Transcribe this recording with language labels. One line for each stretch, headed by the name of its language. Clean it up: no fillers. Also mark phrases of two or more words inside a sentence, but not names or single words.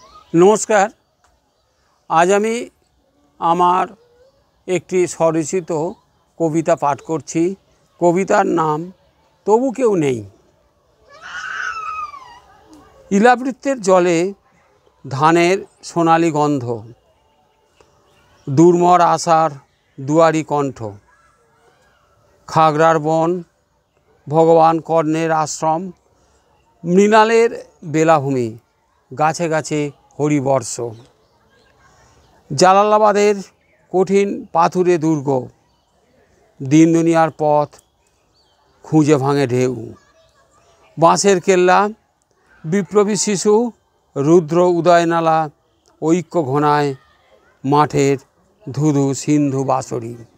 Bangla: নমস্কার। আজ আমি আমার একটি স্বরচিত কবিতা পাঠ করছি। কবিতার নাম তবু কেউ নেই। ইলাবৃত্তের জলে ধানের সোনালী গন্ধ, দুর্মর আশার দুয়ারী কণ্ঠ, খাগড়ার বন ভগবান কর্ণের আশ্রম, মৃণালের বেলাভূমি, गाছে গাছে हरिबर्ष, জালালাবাদের কঠিন পাথুরে দুর্গ, দিন দুনিয়ার পথ খুঁজে ভাঙে ঢেউ, বাঁশের কেল্লা, বিপ্লবী শিশু, রুদ্র উদয়নালা, ঐক্য ঘনায় মাঠের ধুধু সিন্ধু বাঁশরি,